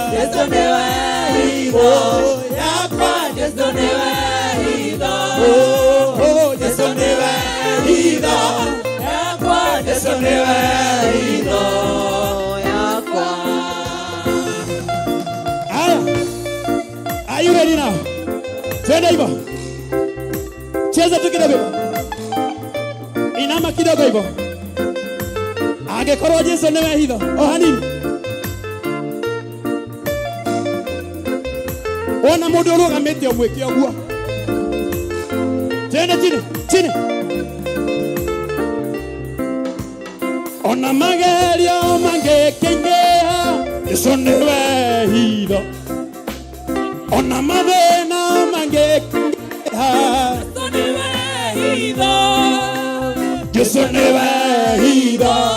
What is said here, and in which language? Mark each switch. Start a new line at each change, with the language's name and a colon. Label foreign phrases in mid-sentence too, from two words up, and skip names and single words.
Kikuyu: Jesũ nĩwe hitho. Yakwa. Jesũ nĩwe hitho. Oh, oh, Jesũ nĩwe hitho. Yakwa, Yesu niwe hitho yakwa. Aya.
English: Are you ready now?
Swahili: Twende hivyo. Cheza tu kidogo hivyo. Inama kidogo hivyo.
Kikuyu: Angĩkorwo Yesu nĩwe hitho, o hanini. Ona mũndũ ũrũgamĩte ũmwĩke ũguo.
Swahili: Twende chini, chini.
Kikuyu: Ona magerio mangĩkĩingĩha, Jesũ nĩwe hitho. Ona mathĩna mangĩkĩingĩha, Jesũ nĩwe hitho.